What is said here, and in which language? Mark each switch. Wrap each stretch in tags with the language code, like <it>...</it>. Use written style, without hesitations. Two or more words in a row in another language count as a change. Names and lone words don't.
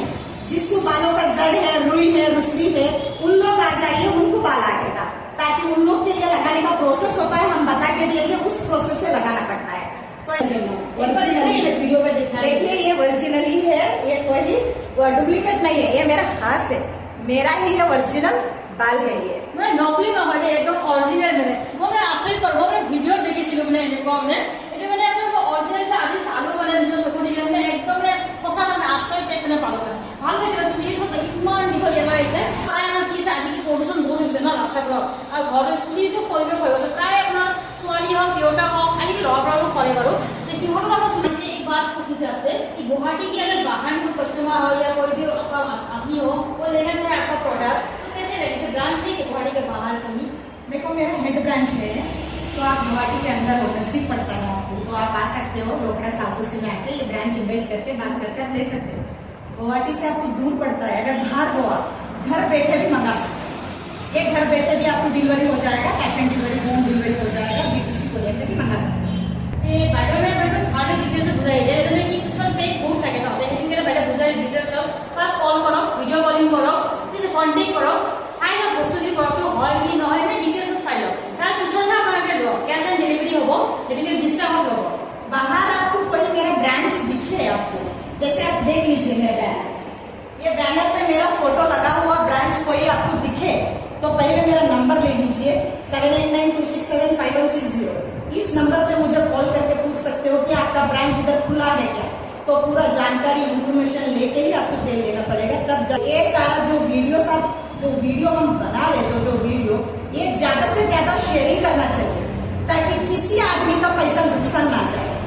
<hi>जिसको बालों का जड़ है रुई है रुसली है उन लोग आ जाइए उनको बाल आएगा ताकि उन लोग के लिए लगाने का प्रोसेस होता है हम बता के दिए उस प्रोसेस से लगाना पड़ता है। तो देखिए ये ओरिजिनली है ये कोई डुप्लीकेट नहीं है ये मेरा हाथ है मेरा ही ये ओरिजिनल बाल है ये</hi> <as>মানে নকলি নহয় একদম অৰিজিনেল মানে মই মানে আচৰিত পালোঁ মই ভিডিঅ'ত দেখিছিলোঁ মানে এনেকুৱা মানে এইটো মানে আপোনাৰ অৰিজিনেল আজি চালোঁ মানে নিজৰ চকু দি মানে একদম মানে সঁচা মানে আচৰিত টাইপ মানে পালোঁ মানে ভাল পাইছে চুলি ইমান দীঘলীয়া হৈ আহিছে প্ৰায় আমাৰ কি আজিকালি প্ৰদূষণ বহুত হৈছে ন ৰাস্তাবোৰত আৰু ঘৰতে চুলিটো কৰিব হৈ গৈছে প্ৰায় আপোনাৰ ছোৱালী হওক দেউতা হওক আজিকালি ল'ৰাবোৰো কৰে বাৰু সিহঁতৰ আমাৰ চুলি</as> <hi>एक बात पूछनी आपसे कि गुवाहाटी के अगर बाहर कोई कस्टमर हो या कोई भी आपका आदमी हो वो लेना चाहे आपका प्रोडक्ट तो कैसे रहेगा ब्रांच है गुवाहाटी के बाहर कहीं देखो मेरा हेड ब्रांच है तो आप गुवाहाटी के अंदर हो नजदीक पड़ता है आपको तो आप आ सकते हो लोकड़ा साउथ से में आके ये ब्रांच इन्वाइट करके बात करके आप ले सकते हो। गुवाहाटी से आपको दूर पड़ता है अगर बाहर हो आप घर बैठे भी मंगा सकते हो ये घर बैठे भी आपको डिलीवरी हो जाएगा</hi> <en>cash on delivery home delivery</en> <hi>हो जाएगा बीटीसी को लेकर भी मंगा सकते हो।</hi> <as>বাইদেউ ঘৰতে ডিটেইলছ বুজাই দিয়ে যেনে কি কিছুমান ফেক বহুত থাকে ন সেইটো কাৰণে বাইদেউ বুজাই ডিটেইলছ ফাৰ্ষ্ট কল কৰক</as> <en>video calling</en> <as>কৰক পিছত কণ্টেক্ট কৰক চাই লওক বস্তু যদি প্ৰডাক্টটো হয় কি নহয় সেই ডিটেইলছ চাই লওক তাৰ পিছতহে আপোনালোকে লওক</as> <en>cash on delivery</en> <as>হ'ব গতিকে ডিছকাউণ্ট ল'ব।</as> <hi>बाहर आपको कोई मेरा ब्रांच दिखे आपको जैसे आप देख लीजिए मेरा बैनर ये बैनर पे मेरा फोटो लगा हुआ ब्रांच कोई आपको दिखे तो पहले मेरा नंबर ले लीजिए 7892675160 इस नंबर पे मुझे कॉल करके पूछ सकते हो कि आपका ब्रांच इधर खुला है क्या तो पूरा जानकारी इंफॉर्मेशन लेके ही आपको तेल लेना पड़ेगा तब ये सारा जो वीडियो हम बना रहे जो वीडियो ये ज्यादा से ज्यादा शेयरिंग करना चाहिए ताकि किसी आदमी का पैसा नुकसान ना जाए।</hi>